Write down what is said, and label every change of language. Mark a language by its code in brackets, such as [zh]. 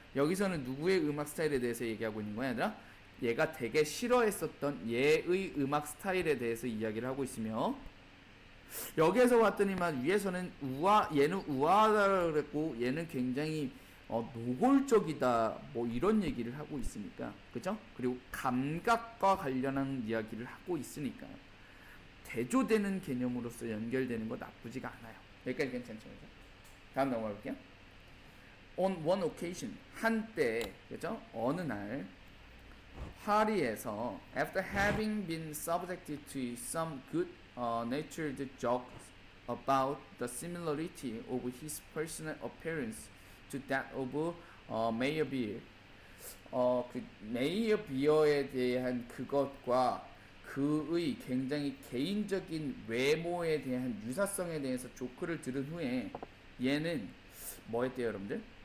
[ko] 여기서는 누구의 음악 스타일에 대해서 얘기하고 있는 거야, 얘들아? 얘가 되게 싫어했었던 얘의 음악 스타일에 대해서 이야기를 하고 있으며, 여기에서 봤더니만 위에서는 얘는 우아하다고 그랬고 얘는 굉장히 노골적이다 뭐 이런 얘기를 하고 있으니까, 그죠? 그리고 감각과 관련한 이야기를 하고 있으니까 대조되는 개념으로서 연결되는 거 나쁘지가 않아요. 여기까지 괜찮죠? 다음 넘어가 볼게요. [en] On one occasion, [ko] 한때, 그죠? 어느 날 파리에서 [en] after having been subjected to some good-natured jokes about the similarity of his personal appearance to that of Mayor Beer, [ko] 그 메이어 비어에 대한 그것과 그의 굉장히 개인적인 외모에 대한 유사성에 대해서 조크를 들은 후에 얘는 뭐 했대요, 여러분들?